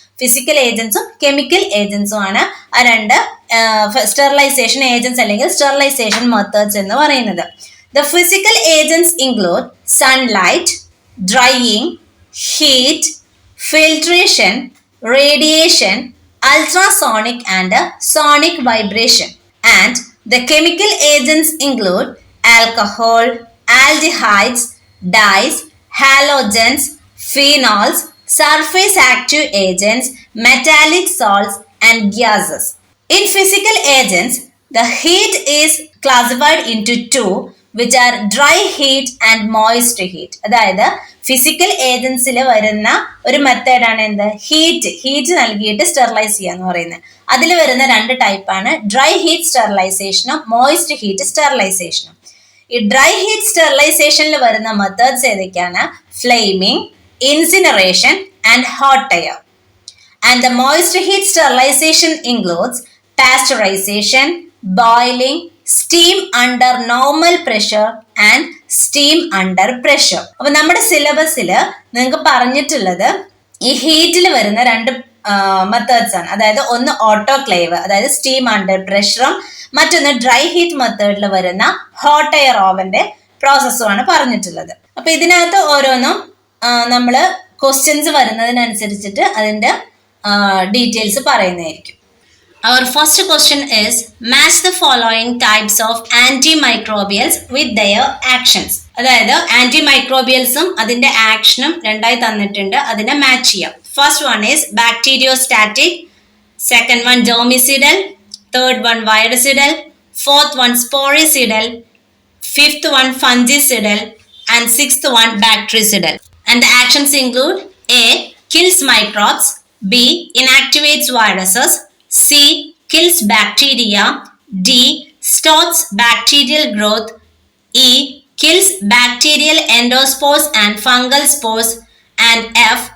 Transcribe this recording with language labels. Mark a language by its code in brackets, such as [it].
[ml] Physical ഏജൻസും chemical ഏജൻസും ആണ് ആ രണ്ട് സ്റ്റെറിലൈസേഷൻ ഏജൻസ് അല്ലെങ്കിൽ സ്റ്റെറിലൈസേഷൻ മെത്തേഡ്സ് എന്ന് പറയുന്നത്. [en] The physical agents include sunlight, drying, heat, filtration, radiation, ultrasonic and sonic vibration. And the chemical agents include alcohol, aldehydes, dyes, halogens, phenols, surface active agents, metallic salts and gases. In physical agents, the heat is classified into two, which are dry heat and moist heat. [ml] അതായത് physical ഏജൻസിൽ വരുന്ന ഒരു മെത്തേഡാണ് എന്ത്? Heat നൽകിയിട്ട് sterilise ചെയ്യാന്ന് പറയുന്നത്. അതിൽ വരുന്ന രണ്ട് ടൈപ്പാണ് ഡ്രൈ ഹീറ്റ് സ്റ്റെറിലൈസേഷനും മോയിസ്റ്റ് ഹീറ്റ് സ്റ്റെറിലൈസേഷനും. ഈ ഡ്രൈ ഹീറ്റ് സ്റ്റെറിലൈസേഷനിൽ വരുന്ന മെത്തേഡ്സ് ഏതൊക്കെയാണ്? [en] Flaming, incineration and hot air. And the moist heat sterilization includes pasteurization, boiling, steam under normal pressure and steam under pressure. [ml] അപ്പോൾ നമ്മുടെ സിലബസിൽ നിങ്ങൾക്ക് പറഞ്ഞിട്ടുള്ളത് ഈ ഹീറ്റിൽ വരുന്ന രണ്ട് മെത്തേഡ്സ് ആണ്. അതായത് ഒന്ന് ഓട്ടോക്ലേവ്, അതായത് സ്റ്റീം അണ്ടർ പ്രഷറും, മറ്റൊന്ന് ഡ്രൈ ഹീറ്റ് മെത്തേഡിൽ വരുന്ന ഹോട്ട് എയർ ഓവന്റെ പ്രോസസ്സുമാണ് പറഞ്ഞിട്ടുള്ളത്. അപ്പൊ ഇതിനകത്ത് ഓരോന്നും നമ്മൾ ക്വസ്റ്റ്യൻസ് വരുന്നതിനനുസരിച്ചിട്ട് അതിന്റെ ഡീറ്റെയിൽസ് പറയുന്നതായിരിക്കും. [en] Our first question is, match the following types of antimicrobials with their actions. [ml] അതായത് ആന്റിമൈക്രോബിയൽസും അതിന്റെ ആക്ഷനും രണ്ടായി തന്നിട്ടുണ്ട്, അതിനെ മാച്ച് ചെയ്യാം. [en] First one is bacteriostatic, second one germicidal, third one virucidal, fourth one sporicidal, fifth one fungicidal and sixth one bactericidal. And the actions include: A. Kills microbes, B. Inactivates viruses, C. Kills bacteria, D. Stops bacterial growth, E. Kills bacterial endospores and fungal spores, and F.